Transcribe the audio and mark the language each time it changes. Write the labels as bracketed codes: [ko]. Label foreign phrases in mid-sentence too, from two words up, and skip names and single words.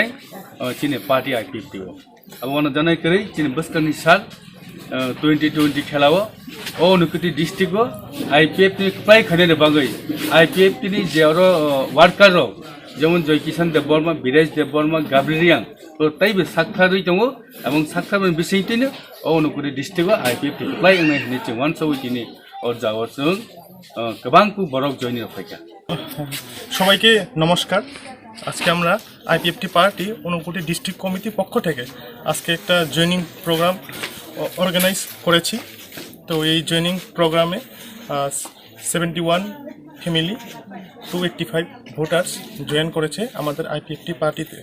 [trp] तिनी पार्टी IPFT अब वन जनाय करै तिनी बस्कनि साल 2020 खेलाव ओ नुकुति डिस्ट्रिक्ट IPFT प्राय खाने बागै IPFT नि जेरो वर्कर रो जेमन जयकिसान देबबर्मा बिराज देबबर्मा गाब्रिरियां तो तैबो साखारै दङ एबं साखाबन बिसैतिनो ओ नुकुति डिस्ट्रिक्ट IPFT प्राय नै निचे 180 नि और जावरजों गोबांखौ बरक जयनि रफायका [bn] সবাইকে নমস্কার। আজকে আমরা IPFT পার্টি ঊনকোটি ডিস্ট্রিক্ট কমিটির পক্ষ থেকে আজকে একটা [en] joining program organise [bn] করেছি। তো এই [en] joining program [bn] 71 ফ্যামিলি 285 [en] voters join [bn] করেছে আমাদের IPFT পার্টিতে।